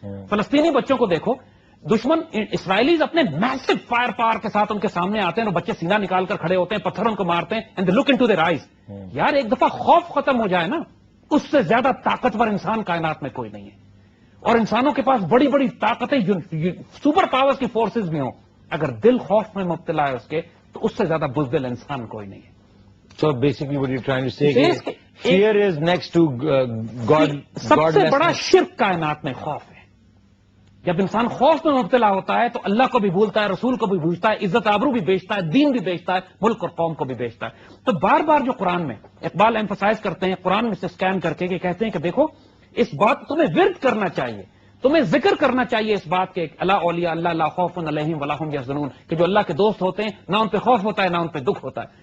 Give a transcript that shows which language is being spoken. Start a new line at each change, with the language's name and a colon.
Urdu: فلسطینی بچوں کو دیکھو، دشمن اسرائیلیز اپنے میسو فائر پاور کے ساتھ ان کے سامنے آتے ہیں اور بچے سینہ نکال کر کھڑے ہوتے ہیں، پتھر ان کو مارتے ہیں،
English: And they look into their eyes.
Urdu: یار ایک دفعہ خوف ختم ہو جائے نا، اس سے زیادہ طاقتور انسان کائنات میں کوئی نہیں ہے. اور انسانوں کے پاس بڑی بڑی طاقتیں، سپر پاورز کی فورسز بھی ہوں، اگر دل خوف میں مبتلا ہے اس کے، تو اس سے زیادہ بزدل انسان کوئی نہیں ہے.
English: So basically what you're trying to say is fear is next to God.
Urdu: سب سے بڑا شرک کائنات میں خوف ہے. جب انسان خوف میں مبتلا ہوتا ہے تو اللہ کو بھی بھولتا ہے، رسول کو بھی بھولتا ہے، عزت آبرو بھی بیچتا ہے، دین بھی بیچتا ہے، ملک اور قوم کو بھی بیچتا ہے. تو بار بار جو قرآن میں اقبال ایمفسائز کرتے ہیں، قرآن میں سے سکین کر کے، کہ کہتے ہیں کہ دیکھو اس بات تمہیں ورد کرنا چاہیے، تمہیں ذکر کرنا چاہیے اس بات کے،
Arabic: اللہ اولیاء اللہ لا خوف علیہم ولا هم یحزنون،
Urdu: کہ جو اللہ کے دوست ہوتے ہیں نہ ان پہ خوف ہوتا ہے نہ ان پہ دکھ ہوتا ہے.